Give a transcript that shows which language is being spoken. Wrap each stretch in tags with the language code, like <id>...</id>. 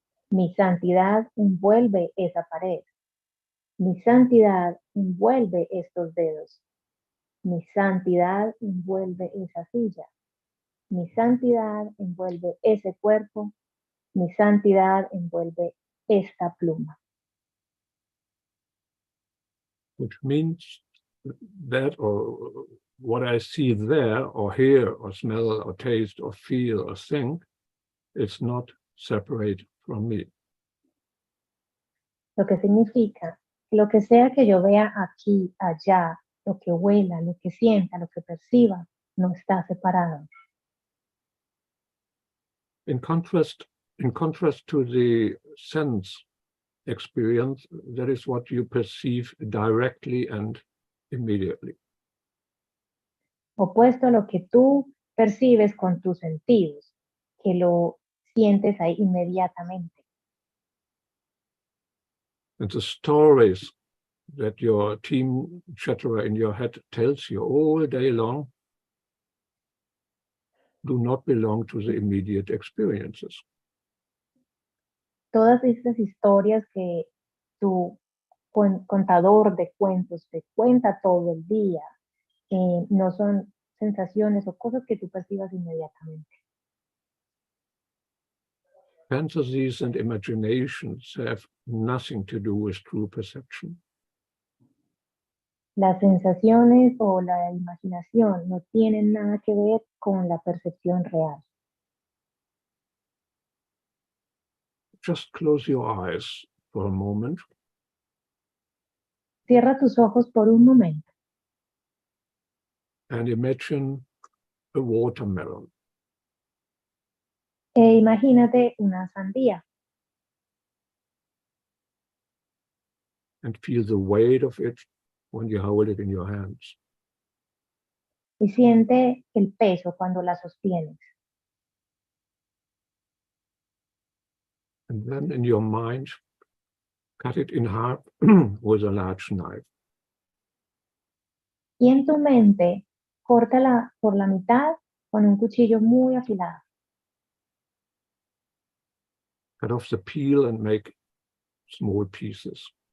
<es>Mi santidad envuelve esa pared. Mi santidad envuelve estos dedos. Mi santidad envuelve esa silla. Mi santidad envuelve ese cuerpo. Mi santidad envuelve esta pluma.</es> <en>Which means that, or what I see there, or hear, or smell, or taste, or feel, or think, it's not separate from me.</en> <es>Lo que significa que lo que sea que yo vea aquí, allá, lo que huela, lo que sienta, lo que perciba, no está separado.</es> <en>In contrast to the sense experience, that is what you perceive directly and immediately.</en> <es>Opuesto a lo que tú percibes con tus sentidos, que lo sientes ahí inmediatamente.</es> <en>And the stories that your team chatterer in your head tells you all day long do not belong to the immediate experiences.</en> <es>Todas estas historias que tu contador de cuentos te cuenta todo el día, no son sensaciones o cosas que tú percibas inmediatamente.</es> <en>Fantasies and imaginations have nothing to do with true perception.</en> <es>Las sensaciones o la imaginación no tienen nada que ver con la percepción real.</es> <en>Just close your eyes for a moment.</en> <es>Cierra tus ojos por un momento</es> <en>And imagine a watermelon.</en> <es>e imagínate una sandía</es> <en>And feel the weight of it when you hold it in your hands.</en> <es>y siente el peso cuando la sostienes.</es> <en>And then in your mind, cut it in half with a large knife.</en> <es>Y en tu mente, córtala por la mitad con un cuchillo muy afilado.</es> <en>Cut off the peel and make small pieces.</en>